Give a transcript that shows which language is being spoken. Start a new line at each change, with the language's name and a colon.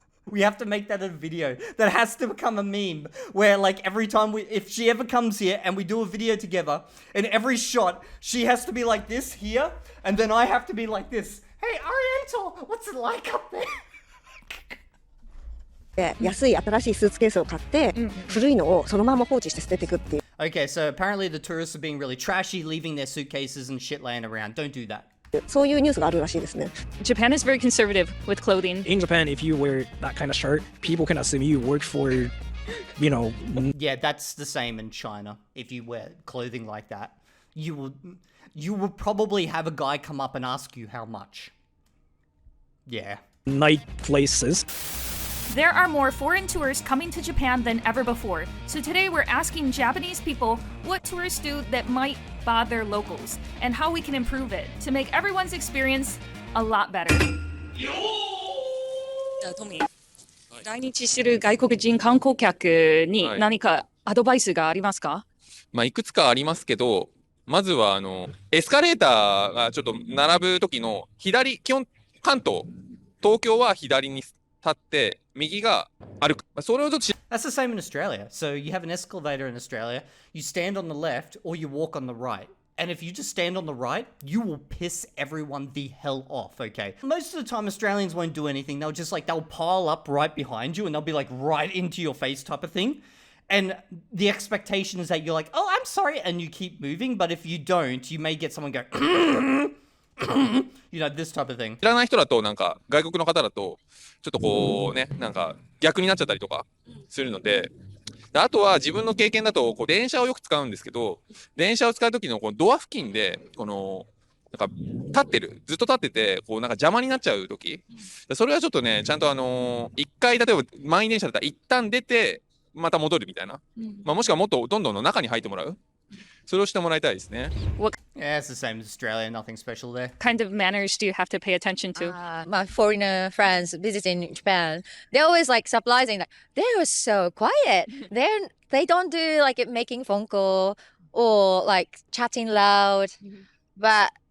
English: We have to make that a video. That has to become a meme where like every time if she ever comes here and we do a video together, in every shot, she has to be like this here, and then I have to be like this. Hey, Oriental, what's it like up there?
Japanese: 安い新しいスーツケースを買って、古いのをそのまま放置して捨てていくっていう。
English: Okay, so apparently the tourists are being really trashy, leaving their suitcases and shit laying around. Don't do that.
Japanese: そういうニュースがあるらしいですね。
English: Japan is very conservative with clothing. In Japan, if you wear that kind of shirt, people can assume you work for, you know. Yeah, that's the same in China. If you wear clothing like that, you will probably have a guy come up and ask you how much. Yeah. Night places. There are more foreign tourists coming to Japan than ever before. So today we're asking Japanese people what tourists do that might bother locals and how we can improve it to make everyone's experience a lot better.
Japanese: じゃあトミー、来日する外国人観光客に何かアドバイスがありますか？まあいくつかありますけど、まずはエスカレーターがちょっと並ぶ時の左、基本関東、東京は左に立って右が歩く。それをちょっと
English: That's the same in Australia. So you have an escalator in Australia, you stand on the left or you walk on the right. And if you just stand on the right, you will piss everyone the hell off, okay? Most of the time, Australians won't do anything. They'll pile up right behind you and they'll be like right into your face type of thing. And the expectation is that you're like, oh, I'm sorry, and you keep moving. But if you don't, you may get someone go, you know, this type of thing.
Japanese: 知らない人だとなんか外国の方だとちょっとこうね、なんか逆になっちゃったりとかするので、あとは自分の経験だとこう電車をよく使うんですけど、電車を使う時のこのドア付近でこのなんかずっと立っててこうなんか邪魔になっちゃう時、それはちょっとねちゃんと一回例えば満員電車だったら一旦出てまた戻るみたいな、まあもしくはもっとどんどんの中に入ってもらう。それをしてもらいたいですね。
English: Yeah, it's the same as Australia. Nothing special there. Kind of manners do you have to pay attention to? My foreigner friends visiting Japan, they're always like surprising, like they're so quiet. They don't do like making phone call or like chatting loud. But